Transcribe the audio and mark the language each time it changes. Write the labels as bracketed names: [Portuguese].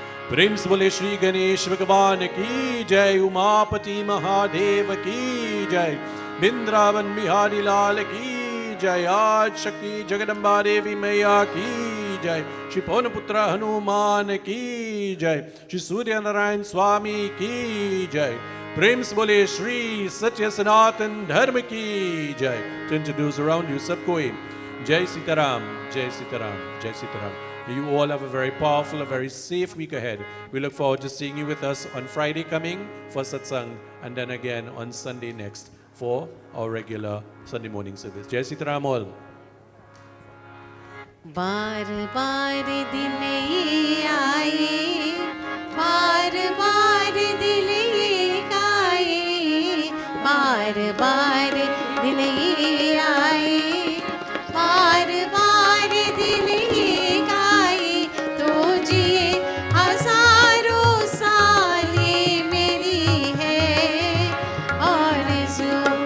[Hindi] प्रेम से बोले श्री गणेश भगवान की जय, उमापति महादेव की जय, वृंदावन बिहारी लाल की जय, आज शक्ति जगदम्बा देवी मैया की जय, श्री पवन पुत्र हनुमान की जय, श्री सूर्य नारायण स्वामी की जय। प्रेम से बोले श्री सत्य सनातन धर्म की जय। [English] To introduce around you [Hindi] सबको जय सीताराम, जय सीताराम, जय Sitaram. [English] You all have a very powerful, a very safe week ahead. We look forward to seeing you with us on Friday coming for satsang, and then again on Sunday next for our regular Sunday morning service. Jai Sitaram all. [Hindi] बार बार दिल ये आए, बार बार दिल ये गाए, बार बार दिल ये आए, बार बार दिल ये गाए, तो जिए हजारों साले मेरी है आरज़ू।